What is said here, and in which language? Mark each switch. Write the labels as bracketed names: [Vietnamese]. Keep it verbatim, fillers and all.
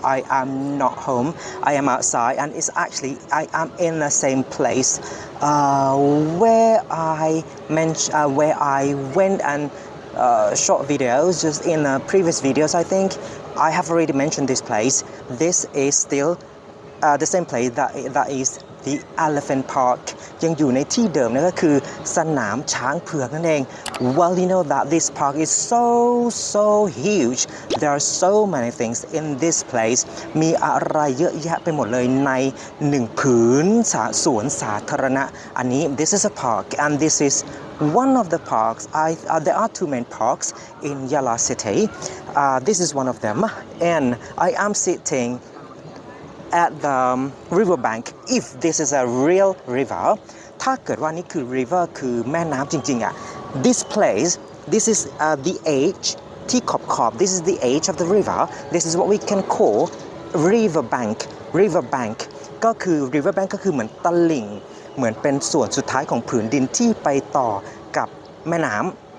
[English] I am not home, I am outside, and it's actually, I am in the same place uh, where I mentioned, uh, where I went and uh, shot videos just in uh, previous videos, I think. I have already mentioned this place. This is still uh, the same place that, that is The Elephant Park [Thai] ยังอยู่ในที่เดิมนั่นก็คือสนามช้างเผือกนั่นเอง [English] Well, you know that this park is so so huge. There are so many things in this place. [Thai] มีอะไรเยอะแยะไปหมดเลยในหนึ่งผืนสวนสาธารณะอันนี้ [English] This is a park and this is one of the parks. I uh, there are two main parks in Yala City. Uh, this is one of them, and I am sitting. at the um, river bank if this is a real river [Thai] ถ้าเกิดว่านี่คือ [English] river [Thai] คือแม่น้ำจริงๆอ่ะ [English] this place this is uh, the edge [Thai] ที่ขอบๆ [English] this is the edge of the river this is what we can call river bank river bank ก็คือ river bank [Thai] ก็คือเหมือนตลิ่งเหมือนเป็นส่วนสุดท้ายของผืนดินที่ไปต่อกับแม่น้ำ